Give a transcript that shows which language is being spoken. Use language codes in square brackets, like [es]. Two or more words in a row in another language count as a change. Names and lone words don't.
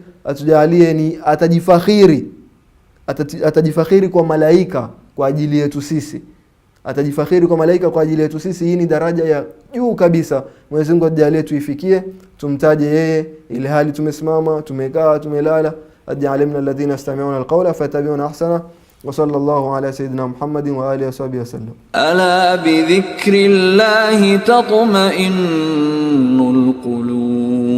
[sw] Atujalie ni atajifakhiri kwa malaika kwa ajili yetu sisi. Atajifakhiri kwa malaika kwa ajili yetu sisi. Hii ni daraja ya juu kabisa. Mwenyezi Mungu atujalie tuifikie, tumtaje yeye ile hali tumesimama, tumekaa, tumelala. [ar] اجعلنا الذين يستمعون القول فيتبعون أحسنه. وصلى الله على سيدنا محمد وعلى آله وصحبه وسلم. ألا بذكر الله تطمئن القلوب.